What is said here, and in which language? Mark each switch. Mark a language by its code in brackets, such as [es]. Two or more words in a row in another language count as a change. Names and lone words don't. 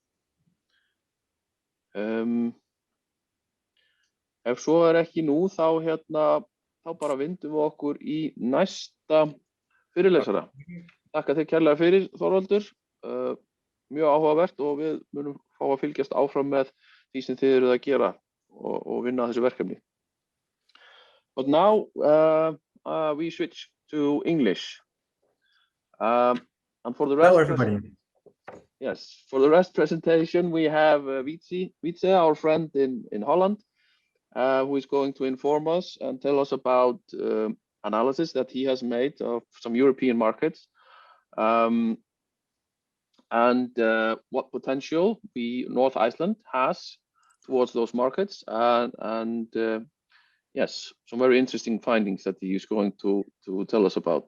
[is] Ef svo ekki nú, þá bara vindum við okkur í næsta fyrirlesara. Þakka þér kærlega fyrir, Þorvaldur. Mjög áhugavert og við munum fá að fylgjast áfram með því sem þið eruð að gera og vinna þessu verkefni. [en] But now we switch to English. And for the rest, hello everybody. Yes, for the rest presentation we have Wietse, our friend in Holland, who is going to inform us and tell us about analysis that he has made of some European markets and what potential North Iceland has towards those markets and yes, some very interesting findings that he is going to tell us about.